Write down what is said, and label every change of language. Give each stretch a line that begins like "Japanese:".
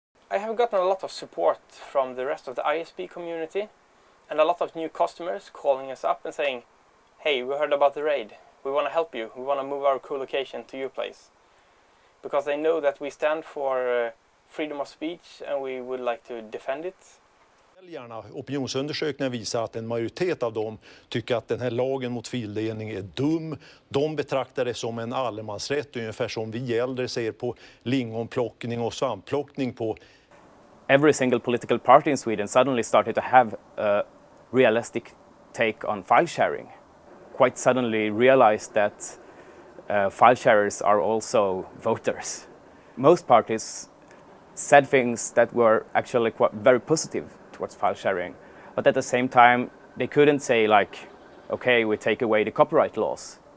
English: I have gotten a lot of support from the rest of the ISP community and a lot of new customers calling us up and saying, hey, we heard about the raid. We want to help you. We want to move our co-location to your place. Because they know that we stand for freedom of speech and we would like to defend it.
Swedish: Opinionsundersökningar visar att en majoritet av dem tycker att den här lagen mot fildelning är dum. De betraktar det som en allemansrätt, ungefär som vi äldre ser på lingonplockning och svampplockning på.
English: every single political party in Sweden suddenly started to have a realistic take on file sharing. Quite suddenly realized that file sharers are also voters. Most parties said things that were actually quite very positive towards file sharing, but at the same time they couldn't say like, okay, we take away the copyright laws.